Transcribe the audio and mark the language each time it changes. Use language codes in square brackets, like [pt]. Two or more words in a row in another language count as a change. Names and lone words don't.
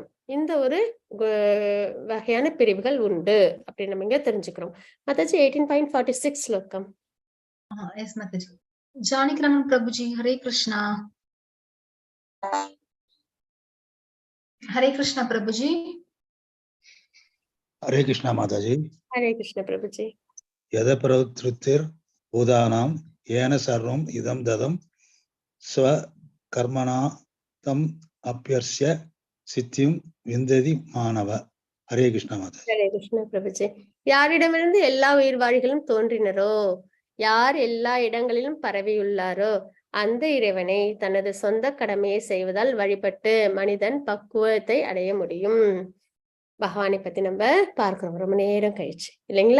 [ta] இந்த ஒரு வகையான பிரிவுகள் உண்டு அப்படின்னு நம்ம இங்க தெரிஞ்சுக்கிறோம். மாதாஜி 18.46 ஸ்லோகம். எஸ் மாதாஜி. ஜானகிராமன் பிரபுஜி, ஹரே கிருஷ்ணா. ஹரே கிருஷ்ணா பிரபுஜி. हरे कृष्णा माताजी. ஹரே கிருஷ்ண பிரபுஜி. [sa] यद प्रवृत्तिर् भूतानां येन सर्वम् इदं ददं स्वकर्मणा तम् अप्यर्च्य सिद्धिं विन्दति मानव. हरे कृष्णा माताजी. ஹரே கிருஷ்ண பிரபுஜி. [ta] யாரிடமிருந்து எல்லா உயிர்வாழிகளும் தோன்றினரோ, யார் எல்லா இடங்களிலும் பரவியுள்ளாரோ அந்த இறைவனை தனது சொந்த கடமையை செய்வதால் வழிபட்டு மனிதன் பக்குவத்தை அடைய முடியும். பகவானை பத்தி நம்ம பார்க்கிறோம் ரொம்ப நேரம் கழிச்சு இல்லைங்களா?